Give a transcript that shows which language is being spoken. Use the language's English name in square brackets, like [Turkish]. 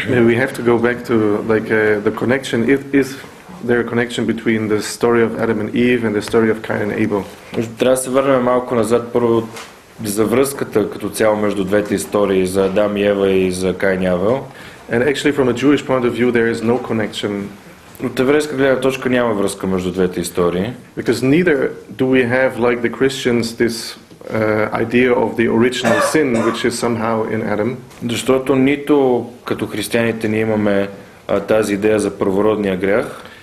[English] We have to go back to the connection. Is there a connection between the story of Adam and Eve and the story of Cain and Abel? [Bulgarian] Трябва да се върнем малко назад първо за връзката като цяло между двете истории, за Адам и Ева и за Каин и Авел. [English] And actually from a Jewish point of view there is no connection. [Bulgarian] От еврейска гледна точка няма връзка между двете истории. [English] Because neither do we have, like the Christians, this idea of the original sin, which is somehow in Adam. [Bulgarian] Защото нито като християните ние имаме тази идея за първородния грях,